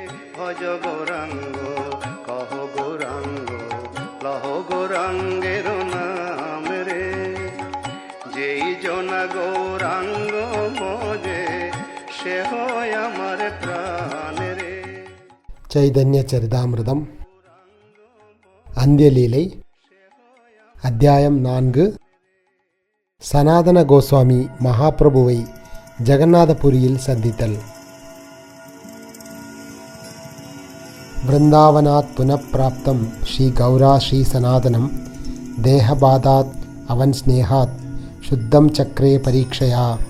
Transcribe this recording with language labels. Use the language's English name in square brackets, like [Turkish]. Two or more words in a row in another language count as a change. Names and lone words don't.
[Bangla] ভজ গৌরাঙ্গ কহ গৌরাঙ্গ লহ গৌরাঙ্গের নাম রে, যেই জনা গৌরাঙ্গ ভজে সে হয় আমার প্রাণ রে। [Tamil] சைதன்ய சரிதாம்ருதம் அந்த்யலீலை அத்தியாயம் 4. சனாதன கோஸ்வாமி மகாபிரபுவை ஜெகநாதபுரியில் சந்தித்தல். [Sanskrit] वृन्दावनात् पुनःप्राप्तं श्री गौरः श्री सनातनम् देहपातात् अवन् स्नेहात् शुद्धं चक्रे परीक्षया.